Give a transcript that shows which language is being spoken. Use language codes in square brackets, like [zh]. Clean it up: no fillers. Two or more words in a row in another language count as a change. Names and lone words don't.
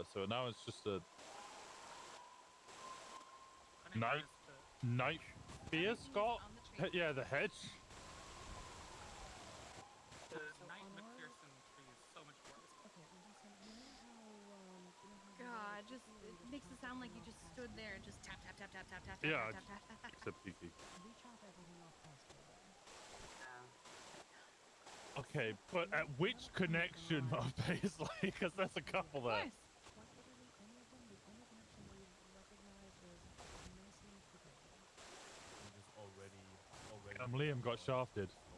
[en] So now it's just a night fear, Scott. Yeah, the hedge. The Knight McPherson tree is so much worse. God, just it makes it sound like you just stood there and just tap tap tap tap tap tap Yeah, tap tap tap tap. except Kiki. Okay, but at which connection of Paisley? Because there's a couple there. Liam got shafted.